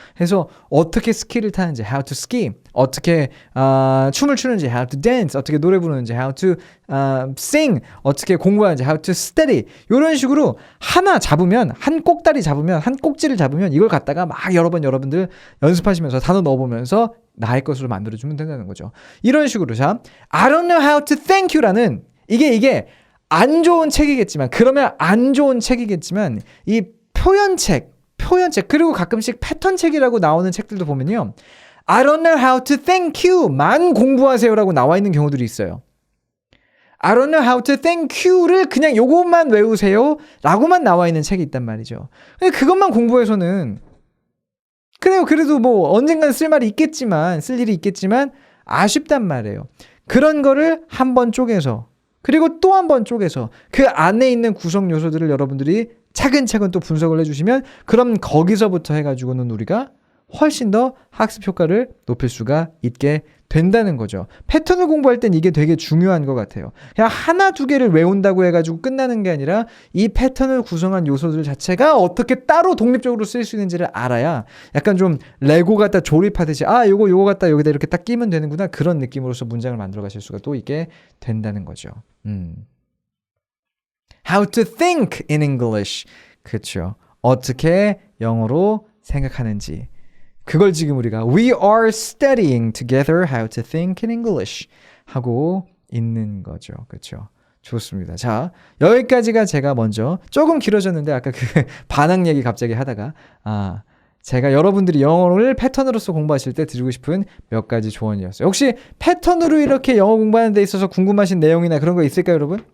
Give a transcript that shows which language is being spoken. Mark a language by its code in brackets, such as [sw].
[ko] 그래서 어떻게 스키를 타는지 [en] how to ski, [ko] 어떻게 춤을 추는지 [en] how to dance, [ko] 어떻게 노래 부르는지 [en] how to sing, [ko] 어떻게 공부하는지 [en] how to study [ko] 이런 식으로 하나 잡으면 한 꼭다리 잡으면 한 꼭지를 잡으면 이걸 갖다가 막 여러 번 여러분들 연습하시면서 단어 넣어보면서 나의 것으로 만들어주면 된다는 거죠. 이런 식으로 자 [en] I don't know how to thank you [ko] 라는 이게 안 좋은 책이겠지만, 그러면 안 좋은 책이겠지만, 이 표현책, 그리고 가끔씩 패턴책이라고 나오는 책들도 보면요. [en] I don't know how to thank you [ko] 만 공부하세요라고 나와 있는 경우들이 있어요. [en] I don't know how to thank you [ko] 를 그냥 요것만 외우세요 라고만 나와 있는 책이 있단 말이죠. 근데 그것만 공부해서는 그래요. 그래도 뭐 언젠간 쓸 일이 있겠지만 아쉽단 말이에요. 그런 거를 한 번 쪼개서 그리고 또 한 번 쪼개서 그 안에 있는 구성 요소들을 여러분들이 차근차근 또 분석을 해주시면 그럼 거기서부터 해가지고는 우리가 훨씬 더 학습 효과를 높일 수가 있게 된다는 거죠. 패턴을 공부할 땐 이게 되게 중요한 것 같아요. 그냥 하나 두 개를 외운다고 해가지고 끝나는 게 아니라 이 패턴을 구성한 요소들 자체가 어떻게 따로 독립적으로 쓸 수 있는지를 알아야 약간 좀 레고 갖다 조립하듯이 요거 갖다 여기다 이렇게 딱 끼면 되는구나 그런 느낌으로서 문장을 만들어 가실 수가 또 있게 된다는 거죠. [en] How to think in English. 그렇죠. [ko] 어떻게 영어로 생각하는지. 그걸 지금 우리가 [en] We are studying together how to think in English [ko] 하고 있는 거죠. 그렇죠. 좋습니다. 자, 여기까지가 제가 먼저 조금 길어졌는데 아까 그 반항 얘기 갑자기 하다가 제가 여러분들이 영어를 패턴으로서 공부하실 때 드리고 싶은 몇 가지 조언이었어요. 혹시 패턴으로 이렇게 영어 공부하는 데 있어서 궁금하신 내용이나 그런 거 있을까요, 여러분?